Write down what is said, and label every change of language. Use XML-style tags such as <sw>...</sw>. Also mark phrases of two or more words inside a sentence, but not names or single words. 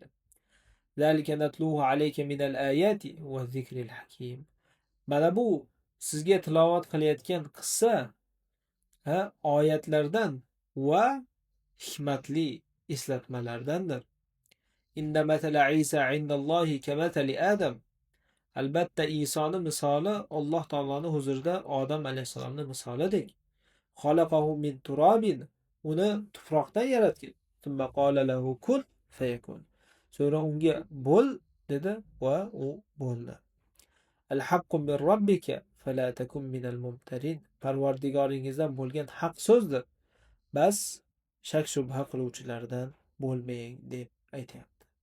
<ar>ذلك نتلوه عليك من الآيات والذكر الحكيم.</ar> <uz>Mana bu sizga tilovat qilayotgan qissa oyatlardan va hikmatli eslatmalardandir.</uz> <ar>إن مثل عيسى عند الله كمثل آدم.</ar> <uz>Albatta Isoni misoli Alloh taoloning huzurida Odam alayhisalomning misolidek.</uz> <ar>خلقه من تراب.</ar> <uz>Uni tuproqdan yaratgan.</uz> <ar>ثم قال له كن فيكون.</ar> <uz>So'ngra unga bo'l dedi va u bo'ldi.</uz> <ar>الحق من ربك فلا تكن من الممترين.</ar> <uz>Parvardigoringizdan bo'lgan haq so'zdir. Bas shak shubha qiluvchilardan bo'lmang deb aytayapti.</uz>